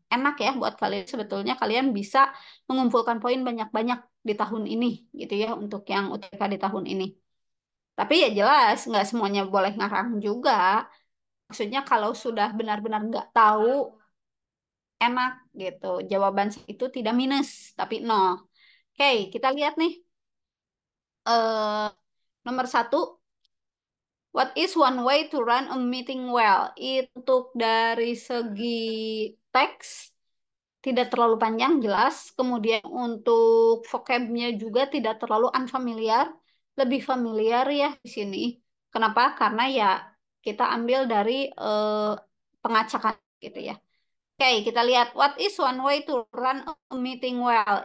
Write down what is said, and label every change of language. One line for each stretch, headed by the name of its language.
Indonesian: Enak ya buat kalian, sebetulnya kalian bisa mengumpulkan poin banyak-banyak di tahun ini, gitu ya, untuk yang UTBK di tahun ini. Tapi ya jelas, nggak semuanya boleh ngarang juga. Maksudnya kalau sudah benar-benar nggak tahu, enak gitu. Jawaban itu tidak minus, tapi nol. Oke, kita lihat nih.
English: eh
Indonesian: Nomor satu,
English: what is one way to run a meeting well?
Indonesian: Untuk dari segi teks, tidak terlalu panjang, jelas. Kemudian untuk vocabnya juga tidak terlalu
English: unfamiliar.
Indonesian: Lebih familiar ya di sini. Kenapa? Karena ya kita ambil dari pengacakan gitu ya. Oke, kita lihat
English: what is one way to run a meeting well.